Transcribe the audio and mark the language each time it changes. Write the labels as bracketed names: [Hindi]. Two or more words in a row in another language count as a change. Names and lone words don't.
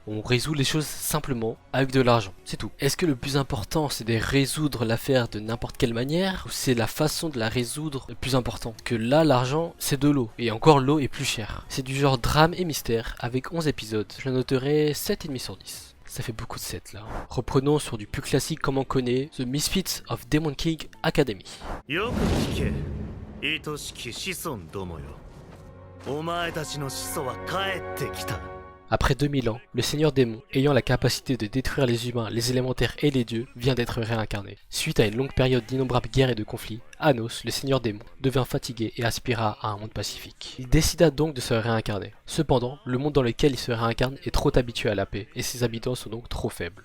[French] On résout les choses simplement avec de l'argent, c'est tout. Est-ce que le plus important c'est de résoudre l'affaire de n'importe quelle manière ou c'est la façon de la résoudre le plus important? Que là l'argent c'est de l'eau et encore l'eau est plus chère. C'est du genre drame et mystère avec 11 épisodes. Je noterai 7,5 sur 10. Ça fait beaucoup de 7 là. Reprenons sur du plus classique comme on connaît, [English] The Misfits of Demon King Academy. [Japanese] よく聞け、愛しき子孫どもよ。お前たちの始祖は帰ってきた。 [French] Après 2000 ans, le seigneur démon, ayant la capacité de détruire les humains, les élémentaires et les dieux, vient d'être réincarné. Suite à une longue période d'innombrables guerres et de conflits, Anos, le seigneur démon, devint fatigué et aspira à un monde pacifique. Il décida donc de se réincarner. Cependant, le monde dans lequel il se réincarne est trop habitué à la paix, et ses habitants sont donc trop faibles.